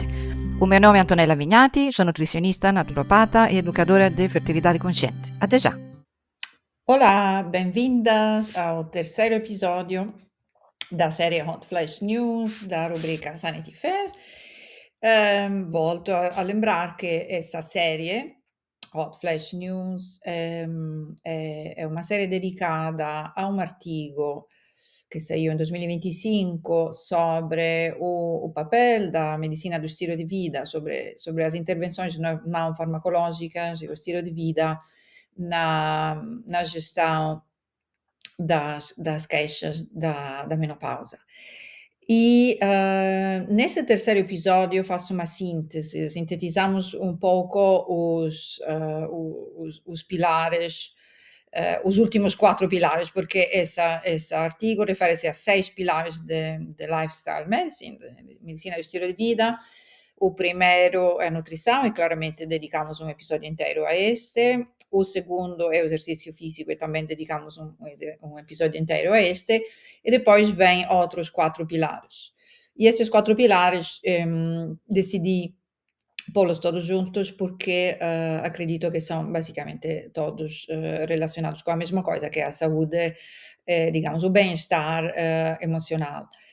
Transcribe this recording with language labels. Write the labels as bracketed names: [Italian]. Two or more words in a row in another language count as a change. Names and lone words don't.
[Portuguese] O meu nome é Antonella Vignati, sou nutricionista, naturopata e educadora de fertilidade consciente. Até já! Olá, bem-vindas ao terceiro episódio da série Hot Flash News da rubrica Sanity Fair. Volto a lembrar [Italian] che questa serie, Hot Flash News, è una serie dedicata a un [Portuguese] artigo que saiu em 2025 sobre o papel da medicina do estilo de vida, sobre as intervenções não farmacológicas e o estilo de vida na gestão das queixas da menopausa. E nesse terceiro episódio eu faço uma síntese, sintetizamos um pouco os pilares, os últimos 4 pilares, porque esse artigo refere-se a 6 pilares de [English] lifestyle medicine, [Portuguese] de medicina do estilo de vida. O primeiro é a nutrição, e claramente dedicamos um episódio inteiro a este. O segundo é o exercício físico, e também dedicamos um episódio inteiro a este. E depois vem outros 4 pilares. E esses 4 pilares decidi pô-los todos juntos porque acredito que são basicamente todos relacionados com a mesma coisa, que é a saúde, digamos, o bem-estar emocional.